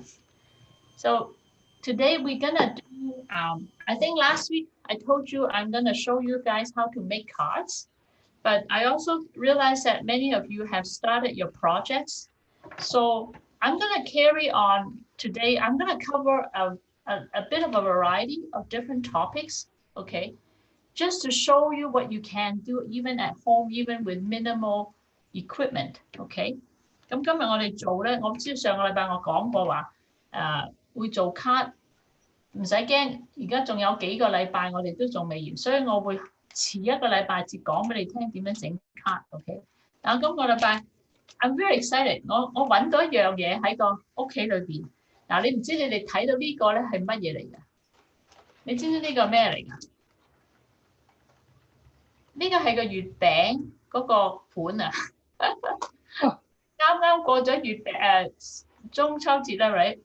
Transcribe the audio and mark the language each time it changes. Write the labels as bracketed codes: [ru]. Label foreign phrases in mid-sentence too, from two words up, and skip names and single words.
[en] So today we're gonna do I think last week I told you I'm gonna show you guys how to make cards, but I also realized that many of you have started your projects. So I'm gonna carry on today. I'm gonna cover a bit of a variety of different topics, okay? Just to show you what you can do even at home, even with minimal equipment, okay? [yue] 咁今日我哋做咧，我知上個禮拜我講過話，會做卡，唔使驚，而家仲有幾個禮拜我哋都仲未完，所以我會遲一個禮拜至講俾你聽點樣整卡，OK？但係今個禮拜 [en] I'm very excited， [yue] 我揾到一樣嘢喺個屋企裏邊，嗱你唔知你哋睇到呢個咧係乜嘢嚟㗎？你知唔知呢個咩嚟㗎？呢個係個月餅嗰個盤啊！啱啱過咗中秋節啦，right？